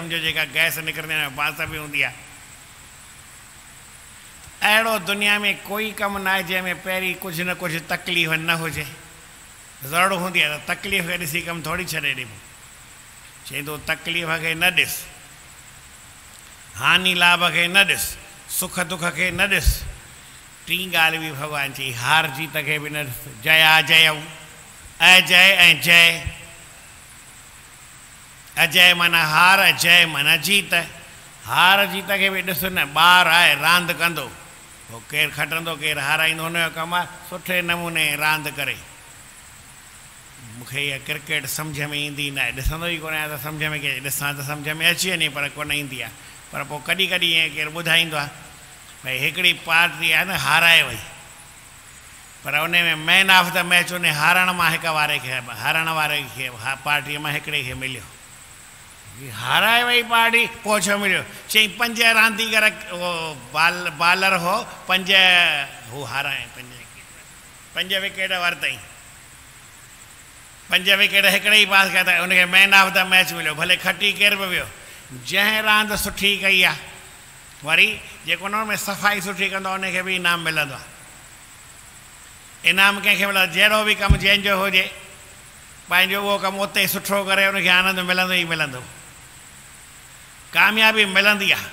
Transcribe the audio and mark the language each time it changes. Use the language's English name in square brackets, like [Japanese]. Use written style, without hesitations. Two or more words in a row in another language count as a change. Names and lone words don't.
[Sindhi] सम्झो जेका गैस निकिरंदी आहे बांस बि हूंदी आहे। अहिड़ो दुनिया में कोई कमु न आहे जंहिंमें पहिरीं कुझु न कुझु तकलीफ़ न हुजे। ज़रूरु हूंदी आहे त तकलीफ़ खे ॾिसी कमु थोरी छॾे ॾिबो। चई थो तकलीफ़ खे न ॾिस, हानि लाभ खे न ॾिस, सुख दुख खे न ॾिस। टी ॻाल्हि बि भॻवानु चई, हार जीत खे बि न ॾिस। जया जयऊ, अजय ऐं जय। अजय माना हार, जय माना जीत। हार जीत खे बि ॾिस न। ॿारु आहे रांदि कंदो, पोइ केरु खटंदो केरु हाराईंदो, हुनजो कमु आहे सुठे नमूने रांदि करे। मूंखे इहा क्रिकेट सम्झ में ईंदी न आहे, ॾिसंदो ई कोन आहियां त सम्झ में के ॾिसां त सम्झ में अची वञे, पर कोन ईंदी आहे। पर पोइ कॾहिं कॾहिं ईअं केरु ॿुधाईंदो आहे भई हिकिड़ी पार्टी आहे न हाराए वई, पर उन में [English] man of the match [Sindhi] उन हारण मां हिकु वारे खे, हारण वारे खे, पार्टीअ मां हिकिड़े खे मिलियो। हाराए वई पार्टी, पोइ छो मिलियो? चई 5 रांदीगर बालर हो, 5 हू हाराए, 5 विकेट वरितई, 5 विकेट हिकिड़े ई पास कया त उनखे [English] man of the match [Sindhi] मिलियो। भले खटी केर बि वियो, जंहिं रांदि सुठी कई आहे वरी जेको उन में सफ़ाई सुठी कंदो उनखे बि इनाम मिलंदो आहे। इनाम कंहिंखे मिलंदो? जहिड़ो बि कमु जंहिंजो हुजे पंहिंजो उहो कमु उते सुठो करे उनखे आनंद मिलंदो ई मिलंदो, कामयाबी मिलंदी आहे।